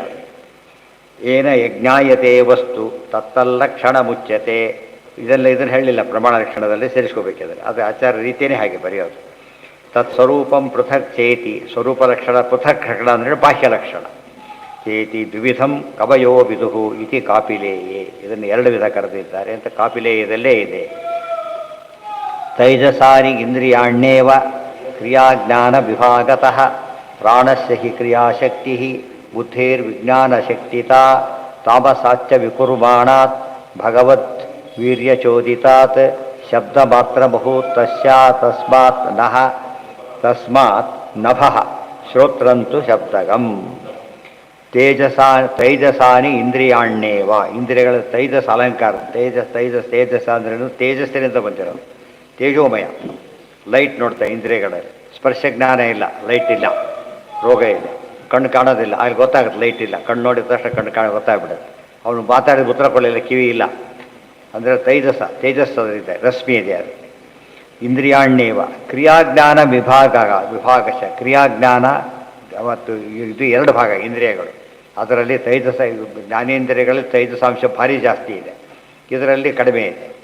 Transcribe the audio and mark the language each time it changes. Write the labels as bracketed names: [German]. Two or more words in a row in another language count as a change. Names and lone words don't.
[Sanskrit] ಏನ ಯಜ್ಞಾಯತೆ ವಸ್ತು ತತ್ತಲ್ಲಕ್ಷಣ ಮುಚ್ಯತೆ. [Kannada] ಇದನ್ನು ಹೇಳಲಿಲ್ಲ ಪ್ರಮಾಣ ಲಕ್ಷಣದಲ್ಲಿ ಸೇರಿಸ್ಕೋಬೇಕಿದ್ರೆ. ಅದು ಆಚಾರ ರೀತಿಯೇ ಹಾಗೆ ಬರೆಯೋದು. [Sanskrit] ತತ್ಸ್ವರೂಪಂ ಪೃಥಕ್ ಚೇತಿ. [Kannada] ಸ್ವರೂಪ ಲಕ್ಷಣ ಪೃಥಕ್ ಲಕ್ಷಣ ಅಂದರೆ ಬಾಹ್ಯ ಲಕ್ಷಣ. [Sanskrit] ಚೇತಿ ದ್ವಿವಿಧಂ ಕವಯೋ ವಿದುಹು ಇತಿ ಕಾಪಿಲೇಯೇ. [Kannada] ಇದನ್ನು ಎರಡು ವಿಧ ಕರೆದಿದ್ದಾರೆ ಅಂತ ಕಾಪಿಲೇಯದಲ್ಲೇ ಇದೆ. [Sanskrit] ತೈಜಸಾನಿ ಇಂದ್ರಿಯಾಣ್ಯೇವ ಕ್ರಿಯಾಜ್ಞಾನ ವಿಭಾಗತಃ ಪ್ರಾಣಸ್ಯ ಹಿ ಕ್ರಿಯಾಶಕ್ತಿ ಬುದ್ಧೇರ್ವಿಜ್ಞಾನಶಕ್ತಿತಾ ತಾಮಸಾಚ್ಯ ವಿಕುರ್ಮಾಣಾತ್ ಭಗವದ್ ವೀರ್ಯಚೋದಿತಾತ್ ಶಬ್ದ ಮಾತ್ರ ಬಹು ತಸ್ಮಾತ್ ನಹ ತಸ್ಮಾತ್ ನಭಃ ಶ್ರೋತ್ರಂತು ಶಬ್ದಗಂ ತೈಜಸಾನಿ ಇಂದ್ರಿಯಾಣ್ಯೇವ [Kannada] ಇಂದ್ರಿಯಗಳ ತೈಜಸ್ ಅಲಂಕಾರ ತೇಜಸ್ ಅಂದ್ರೇನು ತೇಜಸ್ಸಿನಿಂದ ಬಂದಿರೋದು ತೇಜೋಮಯ ಲೈಟ್ ನೋಡ್ತಾ ಇಂದ್ರಿಯಗಳಲ್ಲಿ ಸ್ಪರ್ಶ ಜ್ಞಾನ ಇಲ್ಲ ಲೈಟ್ ಇಲ್ಲ ರೋಗ ಇಲ್ಲ ಕಣ್ಣು ಕಾಣೋದಿಲ್ಲ ಅಲ್ಲಿ ಗೊತ್ತಾಗುತ್ತೆ ಲೈಟ್ ಇಲ್ಲ ಕಣ್ಣು ನೋಡಿದ ತಕ್ಷಣ ಕಣ್ಣು ಗೊತ್ತಾಗ್ಬಿಡುತ್ತೆ ಅವನು ಮಾತಾಡಿದ ಉತ್ತರ ಕೊಡಲಿಲ್ಲ ಕಿವಿ ಇಲ್ಲ ಅಂದರೆ ತೇಜಸ್ ಇದೆ ರಶ್ಮಿ ಇದೆ ಅದು [Sanskrit] ಇಂದ್ರಿಯಾಣ್ಯೇವ ಕ್ರಿಯಾಜ್ಞಾನ ವಿಭಾಗಶ [Kannada] ಕ್ರಿಯಾಜ್ಞಾನ ಮತ್ತು ಇದು ಎರಡು ಭಾಗ ಇಂದ್ರಿಯಗಳು ಅದರಲ್ಲಿ ತೈಜಸ ಜ್ಞಾನೇಂದ್ರಿಯಗಳಲ್ಲಿ ತೈಜಸಾಂಶ ಭಾರಿ ಜಾಸ್ತಿ ಇದೆ ಇದರಲ್ಲಿ ಕಡಿಮೆ ಇದೆ